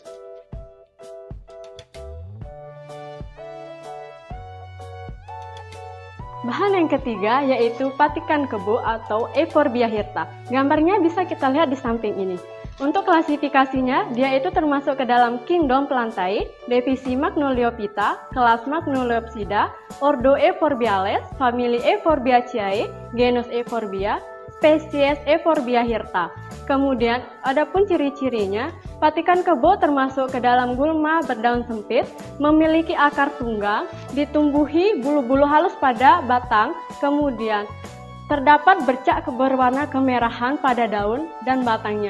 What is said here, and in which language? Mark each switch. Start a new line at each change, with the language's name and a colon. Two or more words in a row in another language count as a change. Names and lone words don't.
Indonesian: Bahan yang ketiga yaitu patikan kebo atau Euphorbia hirta. Gambarnya bisa kita lihat di samping ini. Untuk klasifikasinya, dia itu termasuk ke dalam Kingdom Plantae, divisi Magnoliophyta, kelas Magnoliopsida, ordo Euphorbiales, famili Euphorbiaceae, genus Euphorbia, spesies Euphorbia hirta. Kemudian, adapun ciri-cirinya, patikan kebo termasuk ke dalam gulma berdaun sempit, memiliki akar tunggang, ditumbuhi bulu-bulu halus pada batang, kemudian terdapat bercak berwarna kemerahan pada daun dan batangnya.